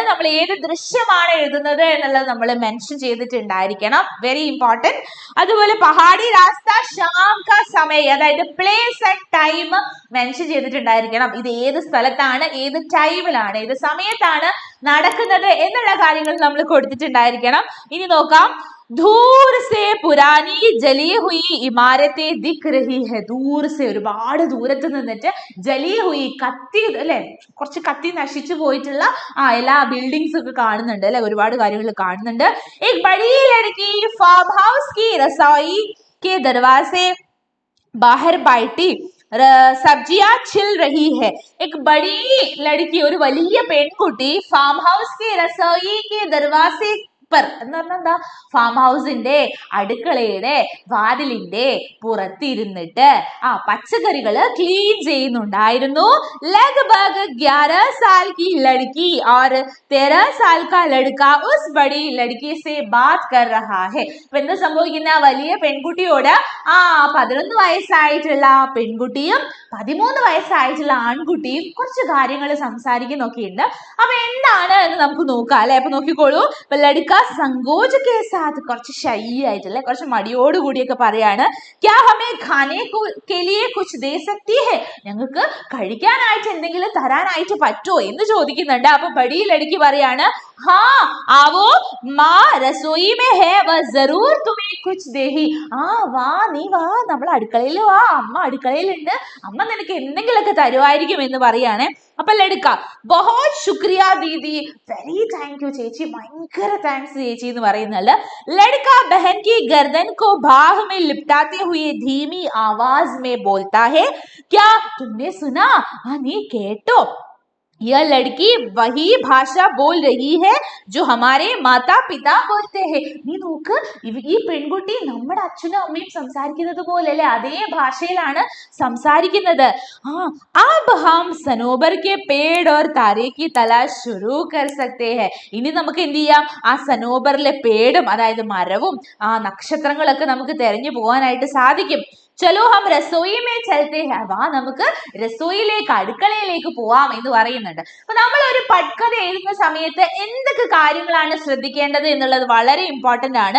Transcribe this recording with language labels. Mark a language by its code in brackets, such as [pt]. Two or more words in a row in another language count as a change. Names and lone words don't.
[ml] നമ്മൾ ഏത് ദൃശ്യമാണ് എഴുതുന്നത് എന്നുള്ളത് നമ്മൾ മെൻഷൻ ചെയ്തിട്ടുണ്ടായിരിക്കണം. [en] very important. [ml] അതുപോലെ [hi] पहाड़ी रास्ता शाम का समय, [ml] അതായത് [en] place and time [ml] മെൻഷൻ ചെയ്തിട്ടുണ്ടായിരിക്കണം. ഇത് ഏത് സ്ഥലത്താണ്, ഏത് ടൈമിലാണ്, ഏത് സമയത്താണ് നടക്കുന്നത് എന്നുള്ള കാര്യങ്ങൾ നമ്മൾ കൊടുത്തിട്ടുണ്ടായിരിക്കണം. ഇനി നോക്കാം. [hi] दूर से पुरानी जली हुई इमारतें दिख रही है. दूर से [ml] ഒരുപാട് ദൂരത്ത് നിന്നിട്ട് [hi] जली हुई [ml] കത്തി അല്ലെ കുറച്ച് കത്തി നശിച്ചു പോയിട്ടുള്ള എല്ലാ ബിൽഡിങ്സ് ഒക്കെ കാണുന്നുണ്ട് അല്ലെ, ഒരുപാട് കാര്യങ്ങൾ കാണുന്നുണ്ട്. [hi] एक बड़ी लड़की फार्म हाउस की रसोई के दरवाजे बाहर बैठी സബ്ജിയാ छिल रही है. एक बड़ी लड़की, [ml] ഒരു വലിയ പെൺകുട്ടി [en] farm house [hi] के रसोई के दरवाजे [ml] എന്ന് പറഞ്ഞാൽ എന്താ, [en] farm house [ml] അടുക്കളയുടെ വാതിലിന്റെ പുറത്തിരുന്നിട്ട് പച്ചക്കറികള് ക്ലീൻ ചെയ്യുന്നുണ്ടായിരുന്നു. [hi] ലഗ്ഭഗ് 11 साल की लड़की और 13 साल का लड़का उस बड़ी लड़की से बात कर रहा है. [ml] അപ്പൊ എന്താ സംഭവിക്കുന്ന, വലിയ പെൺകുട്ടിയോട് 11 വയസ്സായിട്ടുള്ള പെൺകുട്ടിയും 13 വയസ്സായിട്ടുള്ള ആൺകുട്ടിയും കുറച്ച് കാര്യങ്ങൾ സംസാരിക്കുന്നൊക്കെയുണ്ട്. അപ്പൊ എന്താണ് എന്ന് നമുക്ക് നോക്കാം അല്ലെ. അപ്പൊ നോക്കിക്കോളൂ. [hi] लड़का संकोच के साथ, [ml] കുറച്ച് ഷൈ ആയിട്ടല്ലേ കുറച്ച് മടിയോട് കൂടിയൊക്കെ പറയാണ്. [hi] क्या हमें खाने के लिए कुछ दे सकती है, [ml] ഞങ്ങൾക്ക് കഴിക്കാനായിട്ട് എന്തെങ്കിലും തരാനായിട്ട് പറ്റുമോ എന്ന് ചോദിക്കുന്നുണ്ട്. [hi] അപ്പൊ बड़ी लड़की പറയാണ് हाँ आवो माँ रसोई में है वह जरूर तुम्हें कुछ देही. [ml] വാ നീ വാ, നമ്മൾ അടുക്കളയിൽ വാ, അമ്മ അടുക്കളയിലുണ്ട്, അമ്മ നിനക്ക് എന്തെങ്കിലുമൊക്കെ തരുമായിരിക്കും എന്ന് പറയാണ്. അപ്പൊ [hi] लड़का बहुत शुक्रिया दीदी, [en] very thank you [ml] ചേച്ചി, ഭയങ്കര താങ്ക്സ് ചേച്ചി എന്ന് പറയുന്നത്. [hi] लड़का बहन की गर्दन को बाह में लिपटाते हुए धीमी आवाज में बोलता है क्या तुमने सुना, [ml] നീ കേട്ടോ, [hi] यह लड़की वही भाषा बोल रही है जो हमारे माता पिता बोलते हैं. [ml] നീ നോക്ക്, ഈ പെൺകുട്ടി നമ്മുടെ അച്ഛനും അമ്മയും സംസാരിക്കുന്നത് പോലെ അല്ലെ അതേ ഭാഷയിലാണ് സംസാരിക്കുന്നത്. [hi] अब हम सनोबर के पेड़ और तारे की तलाश शुरू कर सकते हैं. [ml] ഇനി നമുക്ക് എന്ത് ചെയ്യാം, ആ സനോബറിലെ പേടും അതായത് മരവും നക്ഷത്രങ്ങളൊക്കെ നമുക്ക് തെരഞ്ഞു പോകാനായിട്ട് സാധിക്കും. [hi] चलो हम रसोई में चलते हैं, [ml] വാ നമുക്ക് രസോയിലേക്ക് അടുക്കളയിലേക്ക് പോവാം എന്ന് പറയുന്നുണ്ട്. അപ്പൊ നമ്മൾ ഒരു പട്കഥ എഴുതുന്ന സമയത്ത് എന്തൊക്കെ കാര്യങ്ങളാണ് ശ്രദ്ധിക്കേണ്ടത് എന്നുള്ളത് വളരെ ഇമ്പോർട്ടന്റ് ആണ്.